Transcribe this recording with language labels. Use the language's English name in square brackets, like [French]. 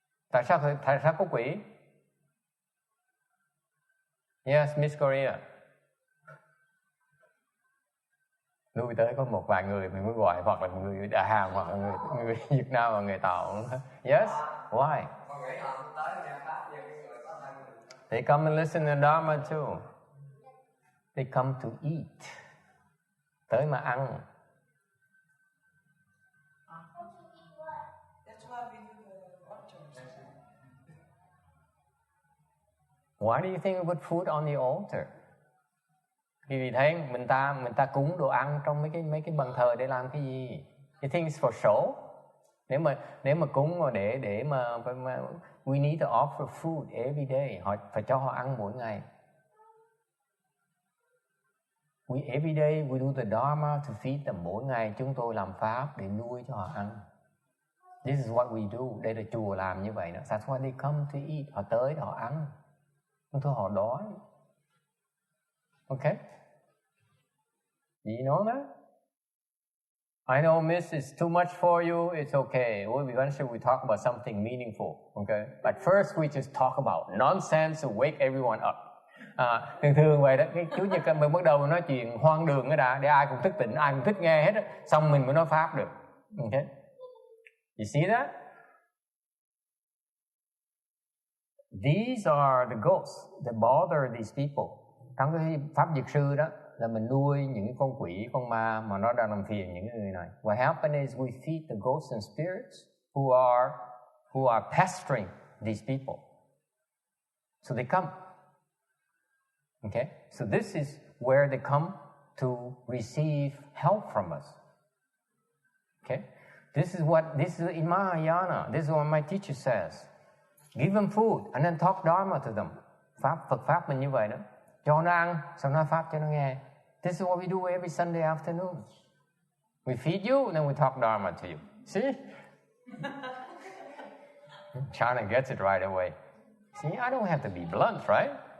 [Vietnamese] Tại sao có quỷ? [English] Yes, Miss Korea. [Vietnamese] Lui tới có một vài người mình mới gọi, hoặc là người Đà Hàn, hoặc là người Việt Nam và người Tàu. [English] Yes? Why? They come and listen to Dharma too. They come to eat. [Vietnamese] Tới mà ăn. [English] That's why we do the altars. Why do you think we put food on the altar? [Vietnamese] Vì thấy mình ta cúng đồ ăn trong mấy cái bàn thờ để làm cái gì? [English] You think it's for show? [Vietnamese] Nếu mà cúng mà để mà [English] we need to offer food every day. [Vietnamese] Họ phải cho họ ăn mỗi ngày. [English] Every day we do the Dharma to feed them. [Vietnamese] Mỗi ngày chúng tôi làm pháp để nuôi cho họ ăn. [English] This is what we do. [Vietnamese] Đây là chùa làm như vậy đó. [English] That's why they come to eat. [Vietnamese] Họ tới để họ ăn. Không thôi họ đói. [English] Okay? Do you know that? I know, Miss, it's too much for you. It's okay. Eventually we talk about something meaningful. Okay? But first we just talk about nonsense to wake everyone up. [Vietnamese] Thường vậy đó. Cái Chủ nhật mình bắt đầu nói chuyện hoang đường cái đã, để ai cũng thức tỉnh, ai cũng thích nghe hết đó. Xong mình mới nói pháp được. [English] Okay? You see that? These are the ghosts that bother these people. [Vietnamese] Trong cái pháp Dược sư đó là mình nuôi những cái con quỷ, con ma mà nó đang làm phiền những người này. [English] What happens is we feed the ghosts and spirits who are pestering these people. So they come. Okay? So this is where they come to receive help from us. Okay? This is in Mahayana. This is what my teacher says. Give them food and then talk Dharma to them. [Vietnamese] Phật pháp mình như vậy đó. Cho nó ăn, xong nói pháp cho nó nghe. [English] This is what we do every Sunday afternoon. We feed you and then we talk Dharma to you. See? China gets it right away. See, I don't have to be blunt, right?